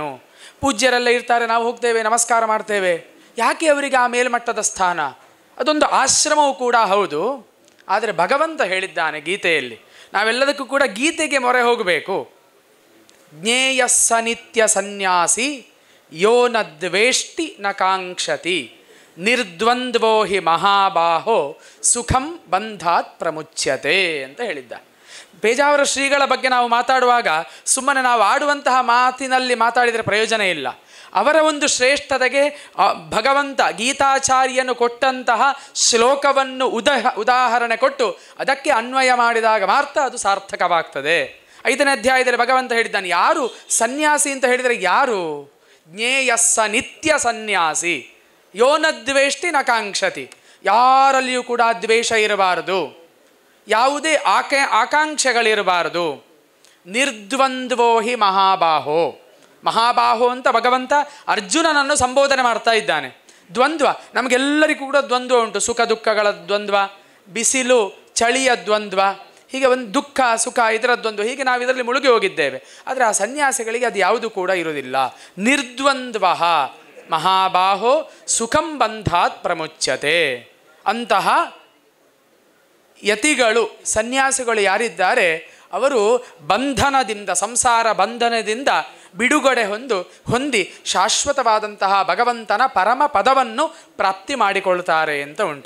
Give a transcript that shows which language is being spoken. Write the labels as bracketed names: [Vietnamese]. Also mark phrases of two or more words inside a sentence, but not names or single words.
[Kannada] ಪೂಜ್ಯರೆಲ್ಲ ಇರ್ತಾರೆ, ನಾವು ಹೋಗ್ತೇವೆ, ನಮಸ್ಕಾರ ಮಾಡ್ತೇವೆ, ಯಾಕೆ ಅವರಿಗೆ ಆ ಮೇಲ್ಮಟ್ಟದ ಸ್ಥಾನ? ಅದೊಂದು ಆಶ್ರಮವೂ ಕೂಡ ಹೌದು. ಆದರೆ ಭಗವಂತ ಹೇಳಿದ್ದಾನೆ ಗೀತೆಯಲ್ಲಿ, ನಾವೆಲ್ಲದಕ್ಕೂ ಕೂಡ ಗೀತೆಗೆ ಮೊರೆ ಹೋಗಬೇಕು. [Sanskrit] ಜ್ಞೇಯ ಸನಿತ್ಯ ಸನ್ಯಾಸಿ ಯೋ ನ ದ್ವೇಷ್ಟಿ ನ ಕಾಂಕ್ಷತಿ ನಿರ್ದ್ವಂದ್ವೋ ಹಿ ಮಹಾಬಾಹೋ ಸುಖಂ ಬಂಧಾತ್ ಪ್ರಮುಚ್ಯತೆ [Kannada] ಅಂತ ಹೇಳಿದ್ದ. ಪೇಜಾವರ ಶ್ರೀಗಳ ಬಗ್ಗೆ ನಾವು ಮಾತಾಡುವಾಗ ಸುಮ್ಮನೆ ನಾವು ಆಡುವಂತಹ ಮಾತಿನಲ್ಲಿ ಮಾತಾಡಿದರೆ ಪ್ರಯೋಜನ ಇಲ್ಲ. ಅವರ ಒಂದು ಶ್ರೇಷ್ಠತೆಗೆ ಭಗವಂತ ಗೀತಾಚಾರ್ಯನು ಕೊಟ್ಟಂತಹ ಶ್ಲೋಕವನ್ನು ಉದಾಹರಣೆ ಕೊಟ್ಟು ಅದಕ್ಕೆ ಅನ್ವಯ ಮಾಡಿದಾಗ ಮಾತ್ರ ಅದು ಸಾರ್ಥಕವಾಗ್ತದೆ. 5ನೇ ಅಧ್ಯಾಯದಲ್ಲಿ ಭಗವಂತ ಹೇಳಿದ್ದಾನೆ, ಯಾರು ಸನ್ಯಾಸಿ ಅಂತ ಹೇಳಿದರೆ ಯಾರು? [Sanskrit] ಜ್ಞೇಯಸ್ಸ ನಿತ್ಯ ಸನ್ಯಾಸಿ ಯೋ ನ ದ್ವೇಷ್ಟಿ ನ ಕಾಂಕ್ಷತಿ. [Kannada] ಯಾರಲ್ಲಿಯೂ ಕೂಡ ದ್ವೇಷ ಇರಬಾರದು, ಯಾವುದೇ ಆಕಾಂಕ್ಷೆಗಳಿರಬಾರದು. [Sanskrit] ನಿರ್ದ್ವಂದ್ವೋ ಹಿ ಮಹಾಬಾಹೋ. [Kannada] ಮಹಾಬಾಹೋ ಅಂತ ಭಗವಂತ ಅರ್ಜುನನನ್ನು ಸಂಬೋಧನೆ ಮಾಡ್ತಾ ಇದ್ದಾನೆ. ದ್ವಂದ್ವ, ನಮಗೆಲ್ಲರಿಗೂ ಕೂಡ ದ್ವಂದ್ವ ಉಂಟು. ಸುಖ ದುಃಖಗಳ ದ್ವಂದ್ವ, ಬಿಸಿಲು ಚಳಿಯ ದ್ವಂದ್ವ, ಹೀಗೆ ಒಂದು ದುಃಖ ಸುಖ ಇದರ ದ್ವಂದ್ವ, ಹೀಗೆ ನಾವು ಇದರಲ್ಲಿ ಮುಳುಗಿ ಹೋಗಿದ್ದೇವೆ. ಆದರೆ ಆ ಸನ್ಯಾಸಿಗಳಿಗೆ ಅದು ಯಾವುದು ಕೂಡ ಇರುವುದಿಲ್ಲ. [Sanskrit] ನಿರ್ದ್ವಂದ್ವ ಮಹಾಬಾಹೋ ಸುಖಂ ಬಂಧಾತ್ ಪ್ರಮುಚ್ಯತೆ. [Kannada] ಅಂತಹ ಯತಿಗಳು, ಸನ್ಯಾಸಿಗಳು ಯಾರಿದ್ದಾರೆ ಅವರು ಬಂಧನದಿಂದ, ಸಂಸಾರ ಬಂಧನದಿಂದ ಬಿಡುಗಡೆ ಹೊಂದಿ ಶಾಶ್ವತವಾದಂತಹ ಭಗವಂತನ ಪರಮ ಪದವನ್ನು ಪ್ರಾಪ್ತಿ ಮಾಡಿಕೊಳ್ತಾರೆ ಅಂತ ಉಂಟು.